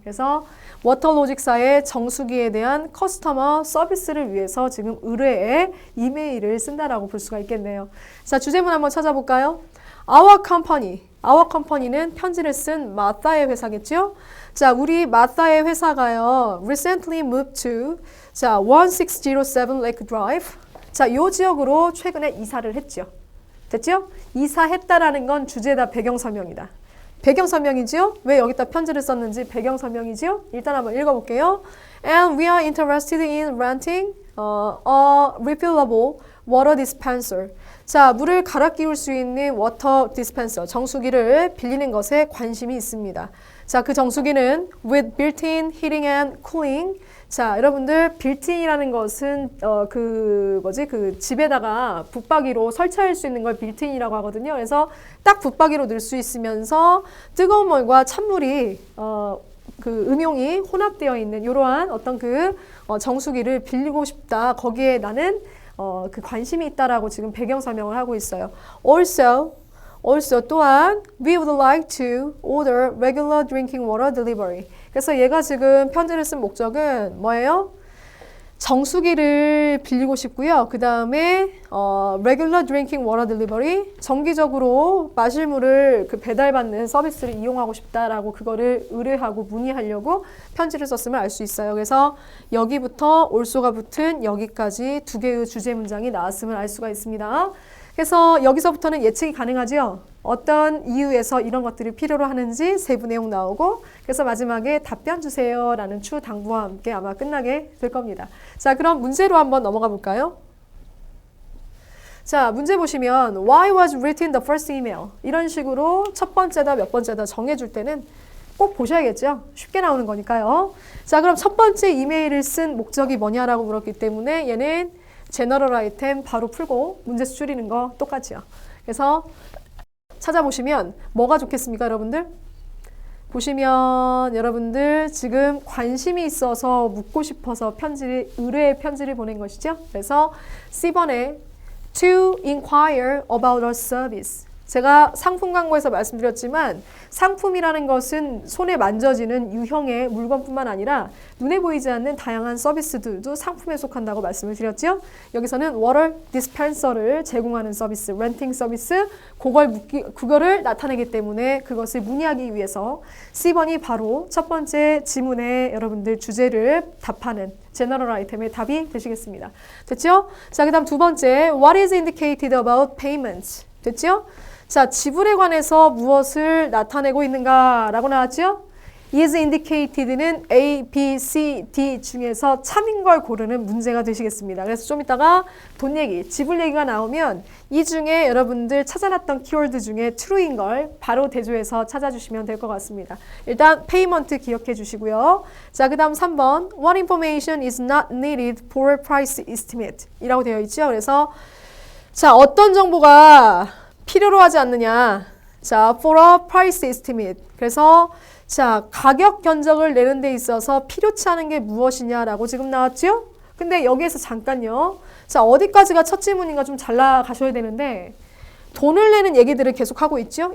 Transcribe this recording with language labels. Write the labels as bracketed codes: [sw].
[ko] 그래서 워터로직사의 정수기에 대한 커스터머 서비스를 위해서 지금 의뢰에 이메일을 쓴다라고 볼 수가 있겠네요. 자, 주제문 한번 찾아볼까요? [en] Our company [ko] 는 편지를 쓴 마사의 회사겠죠? 자, 우리 마사의 회사가요. [en] Recently moved to 1607 Lake Drive. [ko] 자, 이 지역으로 최근에 이사를 했죠. 됐죠? 이사했다라는 건 주제다 배경 설명이다. 배경 설명이지요? 왜 여기다 편지를 썼는지 배경 설명이지요? 일단 한번 읽어볼게요. [en] And we are interested in renting a refillable water dispenser. [ko] 자, 물을 갈아 끼울 수 있는 워터 디스펜서, 정수기를 빌리는 것에 관심이 있습니다. [en] 자, [ko] 그 정수기는 [en] with built-in heating and cooling. [ko] 자, 여러분들 빌트인이라는 것은 그 집에다가 붙박이로 설치할 수 있는 걸 빌트인이라고 하거든요. 그래서 딱 붙박이로 넣을 수 있으면서 뜨거운 물과 찬물이 그 음용이 혼합되어 있는 이러한 어떤 그 정수기를 빌리고 싶다. 거기에 나는 그 관심이 있다라고 지금 배경 설명을 하고 있어요. [en] Also [ko] 또한 [en] we would like to order regular drinking water delivery. [ko] 그래서 얘가 지금 편지를 쓴 목적은 뭐예요? 정수기를 빌리고 싶고요. 그 다음에 [en] regular drinking water delivery, [ko] 정기적으로 마실 물을 그 배달받는 서비스를 이용하고 싶다라고 그거를 의뢰하고 문의하려고 편지를 썼음을 알 수 있어요. 그래서 여기부터 also가 붙은 여기까지 두 개의 주제 문장이 나왔음을 알 수가 있습니다. 그래서 여기서부터는 예측이 가능하죠. 어떤 이유에서 이런 것들이 필요로 하는지 세부 내용 나오고 그래서 마지막에 답변 주세요 라는 추 당부와 함께 아마 끝나게 될 겁니다. 자, 그럼 문제로 한번 넘어가 볼까요? [en] 자, 문제 보시면 Why was written the first email? [ko] 이런 식으로 첫 번째다 몇 번째다 정해줄 때는 꼭 보셔야겠죠. 쉽게 나오는 거니까요. 자, 그럼 첫 번째 이메일을 쓴 목적이 뭐냐라고 물었기 때문에 얘는 제너럴 아이템 바로 풀고 문제 수줄이는 거 똑같이요. 그래서 찾아보시면 뭐가 좋겠습니까, 여러분들? 보시면 여러분들 지금 관심이 있어서 묻고 싶어서 의뢰의 편지를 보낸 것이죠. 그래서 C번에 [en] to inquire about a service. [ko] 제가 상품 광고에서 말씀드렸지만 상품이라는 것은 손에 만져지는 유형의 물건뿐만 아니라 눈에 보이지 않는 다양한 서비스들도 상품에 속한다고 말씀을 드렸죠. 여기서는 water dispenser를 제공하는 서비스, 렌팅 서비스, 그거를 나타내기 때문에 그것을 문의하기 위해서 C번이 바로 첫 번째 지문에 여러분들 주제를 답하는 제너럴 아이템의 답이 되시겠습니다. 됐죠? 자, 그 다음 두 번째, [en] what is indicated about payments? [ko] 됐죠? 자, 지불에 관해서 무엇을 나타내고 있는가라고 나왔죠? is indicated는 A, B, C, D 중에서 참인 걸 고르는 문제가 되시겠습니다. 그래서 좀 이따가 돈 얘기, 지불 얘기가 나오면 이 중에 여러분들 찾아놨던 키워드 중에 true인 걸 바로 대조해서 찾아주시면 될 것 같습니다. 일단 payment 기억해 주시고요. [en] 자, [ko] 그 다음 3번 [en] What information is not needed for price estimate? [ko] 이라고 되어 있죠. 그래서 자, 어떤 정보가 필요로 하지 않느냐. [en] 자, for a price estimate. [ko] 그래서 자, 가격 견적을 내는 데 있어서 필요치 않은 게 무엇이냐라고 지금 나왔죠? 근데 여기에서 잠깐요. 자, 어디까지가 첫 지문인가 좀 잘 나가셔야 되는데 돈을 내는 얘기들을 계속 하고 있죠?